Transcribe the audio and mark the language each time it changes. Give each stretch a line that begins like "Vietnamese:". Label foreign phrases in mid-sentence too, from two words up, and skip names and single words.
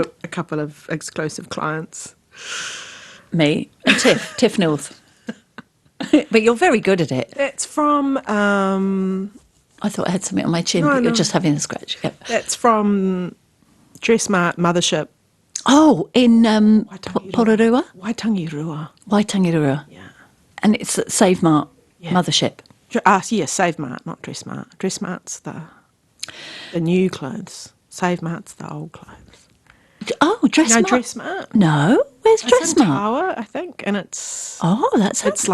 English: to a couple of exclusive clients. Me and Tiff North. But you're very good at it. That's from I thought I had something on my chin, No, but you're no. just having a scratch. Yep. Dressmart Mothership. Oh, in Waitangi Pororua? Waitangi-Rua. Waitangi-Rua. Yeah. And it's at Save Mart Mothership. Yes, Save Mart, not Dressmart. Dressmart's the new clothes. Save Mart's the old clothes. Oh, Dress No, Mart. Dressmart. No, where's It's Dress in Mart? Tower, I think, and it's It's